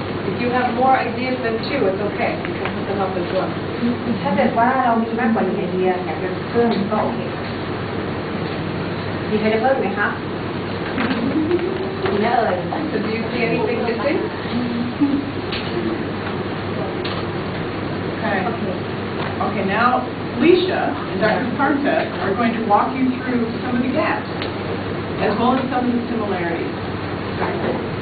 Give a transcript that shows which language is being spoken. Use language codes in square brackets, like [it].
[en] If you have more ideas than 2, it's okay, because it will help as well. [th] ถ้าเกิดว่าเรามีมากกว่า1 ไอเดียอยากจะเพิ่มก็โอเคมีใครจะเพิ่มไหมคะมีนะเอ่ย [en] So do you see anything missing? Okay. Okay. Okay, now Alicia and Dr. Partek are going to walk you through some of the gaps, as well as some of the similarities.